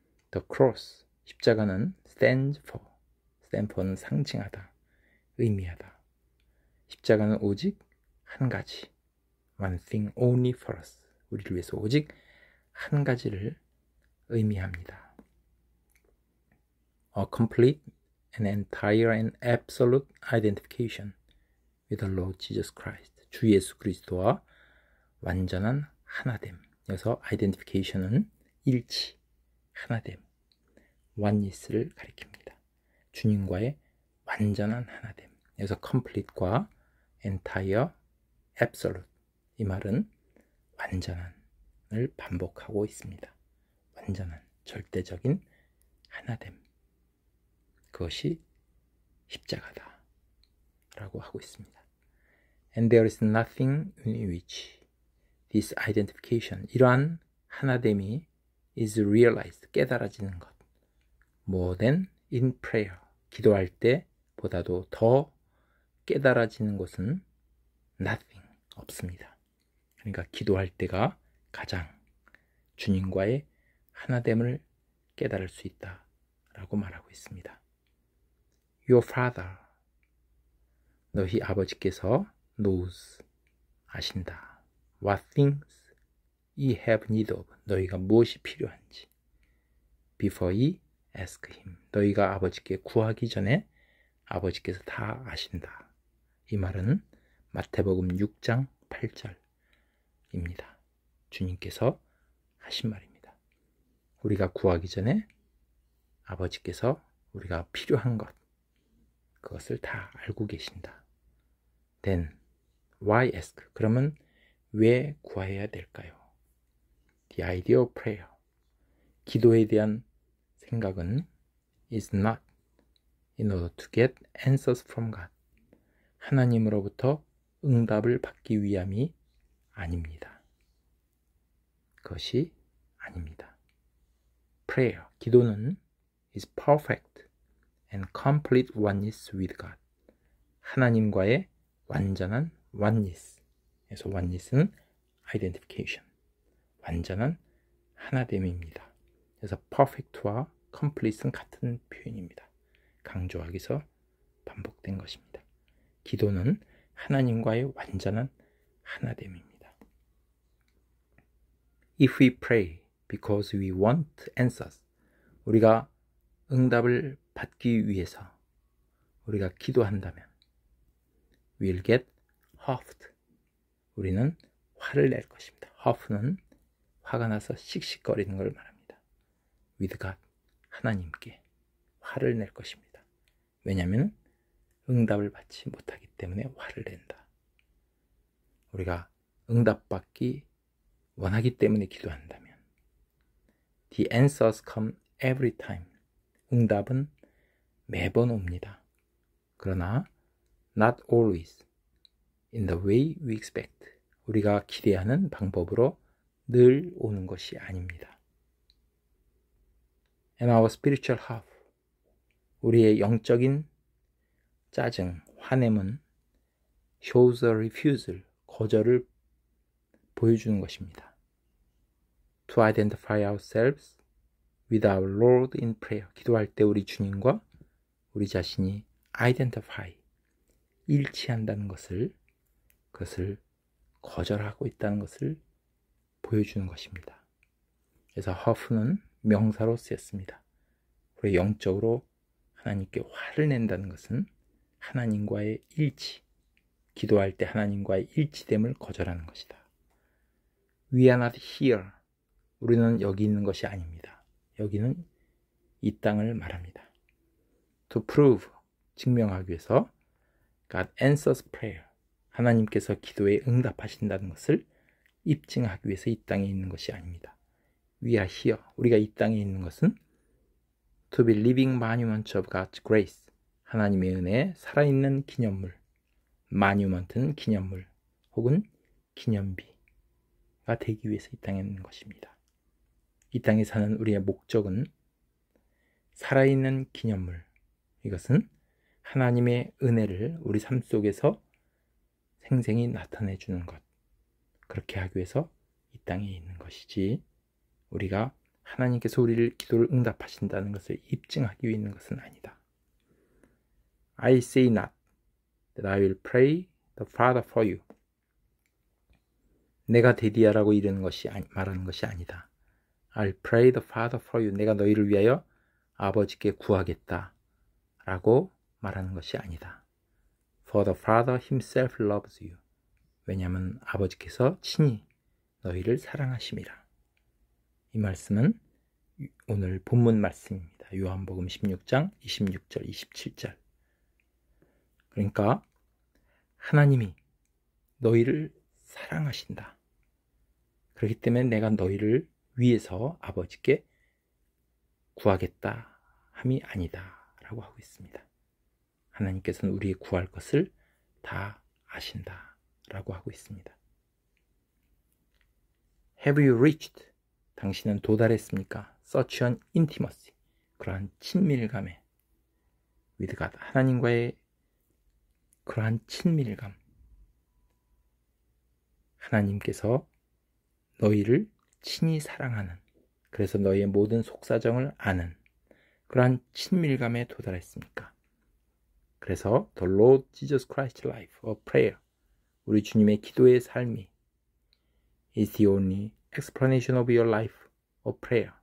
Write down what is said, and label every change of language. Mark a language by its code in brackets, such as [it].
[en] The cross, [ko] 십자가는 [en] stand for는 [ko] 상징하다, 의미하다. 십자가는 오직 한 가지, [en] one thing only for us, [ko] 우리를 위해서 오직 한 가지를 의미합니다. [en] A complete and entire and absolute identification with the Lord Jesus Christ, [ko] 주 예수 그리스도와 완전한 하나됨. 여기서 identification은 일치, 하나됨, oneness를 가리킵니다. 주님과의 완전한 하나됨. 여기서 complete과 entire, absolute, 이 말은 완전한을 반복하고 있습니다. 완전한, 절대적인 하나됨. 그것이 십자가다 라고 하고 있습니다. [en] And there is nothing in which this identification, [ko] 이러한 하나됨이 [en] is realized, [ko] 깨달아지는 것, [en] more than in prayer, [ko] 기도할 때보다도 더 깨달아지는 것은 [en] nothing, [ko] 없습니다. 그러니까 기도할 때가 가장 주님과의 하나됨을 깨달을 수 있다 라고 말하고 있습니다. [en] Your Father, [ko] 너희 아버지께서 [en] knows, [ko] 아신다. [en] What things ye have need of, [ko] 너희가 무엇이 필요한지. [en] Before ye ask him, [ko] 너희가 아버지께 구하기 전에 아버지께서 다 아신다. 이 말은 마태복음 6장 8절입니다. 주님께서 하신 말입니다. 우리가 구하기 전에 아버지께서 우리가 필요한 것, 그것을 다 알고 계신다. [en] Then why ask? [ko] 그러면 왜 구해야 될까요? [en] The idea of prayer, [ko] 기도에 대한 생각은 [en] is not in order to get answers from God, [ko] 하나님으로부터 응답을 받기 위함이 아닙니다. 그것이 아닙니다. [en] Prayer, [ko] 기도는 [en] is perfect and complete oneness with God, [ko] 하나님과의 완전한 [en] oneness. [ko] 그래서 oneness는 identification, 완전한 하나됨입니다. 그래서 perfect와 complete는 같은 표현입니다. 강조하기 위해서 반복된 것입니다. 기도는 하나님과의 완전한 하나됨입니다. [en] If we pray because we want answers, [ko] 우리가 응답을 받기 위해서 우리가 기도한다면 [en] we'll get huffed, [ko] 우리는 화를 낼 것입니다. huff는 화가 나서 씩씩거리는 걸 말합니다. [en] with God, [ko] 하나님께. 화를 낼 것입니다. 왜냐하면 응답을 받지 못하기 때문에 화를 낸다. 우리가 응답받기 원하기 때문에 기도한다면 [en] The answers come every time. [ko] 응답은 매번 옵니다. 그러나 [en] not always in the way we expect. [ko] 우리가 기대하는 방법으로 늘 오는 것이 아닙니다. [en] And our spiritual half. [ko] 우리의 영적인 짜증, 화냄은 [en] shows a refusal. [ko] 거절을 보여주는 것입니다. [en] To identify ourselves with our Lord in prayer. [ko] 기도할 때 우리 주님과 우리 자신이 identify, 일치한다는 것을, 그것을 거절하고 있다는 것을 보여주는 것입니다. 그래서 허프는 명사로 쓰였습니다. 우리 영적으로 하나님께 화를 낸다는 것은 하나님과의 일치, 기도할 때 하나님과의 일치됨을 거절하는 것이다. [en] We are not here. [ko] 우리는 여기 있는 것이 아닙니다. 여기는 이 땅을 말합니다. [en] To prove, [ko] 증명하기 위해서 [en] God answers prayer. [ko] 하나님께서 기도에 응답하신다는 것을 입증하기 위해서 이 땅에 있는 것이 아닙니다. [en] We are here. [ko] 우리가 이 땅에 있는 것은 [en] to be living monuments of God's grace. [ko] 하나님의 은혜에 살아있는 기념물, monument는 기념물 혹은 기념비가 되기 위해서 이 땅에 있는 것입니다. 이 땅에 사는 우리의 목적은 살아있는 기념물, 이것은 하나님의 은혜를 우리 삶 속에서 생생히 나타내 주는 것, 그렇게 하기 위해서 이 땅에 있는 것이지 우리가 하나님께서 우리를 기도를 응답하신다는 것을 입증하기 위해 있는 것은 아니다. [en] I say not that I will pray the Father for you. [ko] 내가 데디하라고 이르는 것이 말하는 것이 아니다. [en] I'll pray the Father for you. [ko] 내가 너희를 위하여 아버지께 구하겠다 라고 말하는 것이 아니다. [en] For the Father himself loves you. [ko] 왜냐하면 아버지께서 친히 너희를 사랑하심이라. 이 말씀은 오늘 본문 말씀입니다. 요한복음 16장 26절 27절. 그러니까 하나님이 너희를 사랑하신다. 그렇기 때문에 내가 너희를 위해서 아버지께 구하겠다 함이 아니다 라고 하고 있습니다. 하나님께서는 우리의 구할 것을 다 아신다 라고 하고 있습니다. [en] Have you reached? [ko] 당신은 도달했습니까? [en] Such an intimacy. [ko] 그러한 친밀감에 [en] with God. [ko] 하나님과의 그러한 친밀감. 하나님께서 너희를 친히 사랑하는, 그래서 너희의 모든 속사정을 아는 그러한 친밀감에 도달했습니까? [en] 그래서 The Lord Jesus Christ's life of prayer, [ko] 우리 주님의 기도의 삶이 [en] is the only explanation of your life of prayer.